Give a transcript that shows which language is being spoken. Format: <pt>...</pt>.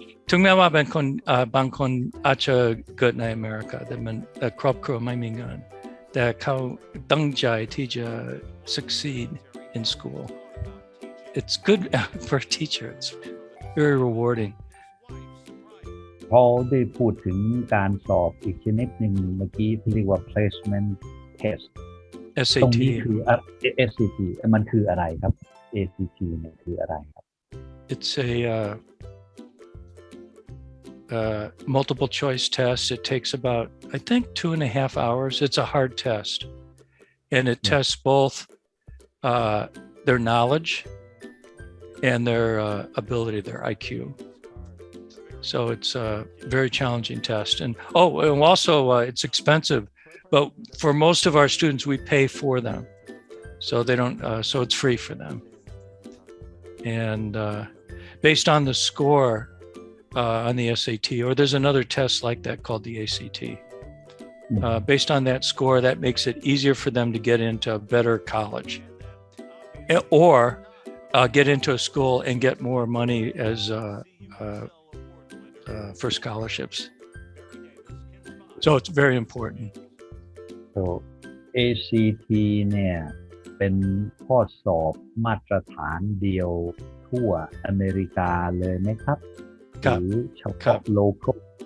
<th>ถึงแม้ว่าเป็นคนบางคนอาจจะเกิดในอเมริกาแต่มันครอบครัวไม่มีเงินแต่เขาตั้งใจที่จะ</th> <en>succeed in school it's good for a teacher it's very rewarding</en> <th>พอได้พูดถึงการสอบอีกชนิดหนึ่งเมื่อกี้ที่เรียกว่า placement test</th> <en>SAT</en> <th>ตรงนี้คือ SAT มันคืออะไรครับ ACT เนี่ยคืออะไรครับ</th> <en>it's a multiple choice test. It takes about, I think, 2.5 hours. It's a hard test. And it tests both their knowledge and their ability, their IQ. So it's a very challenging test. And also it's expensive. But for most of our students, we pay for them. So they don't, so it's free for them. And based on the score, on the SAT, or there's another test like that called the ACT. Based on that score, that makes it easier for them to get into a better college or get into a school and get more money as for scholarships. So it's very important.</en> <th>so ACT เนี่ยเป็นข้อสอบมาตรฐานเดียวทั่วอเมริกาเลยไหมครับหรือเฉพาะ local</th>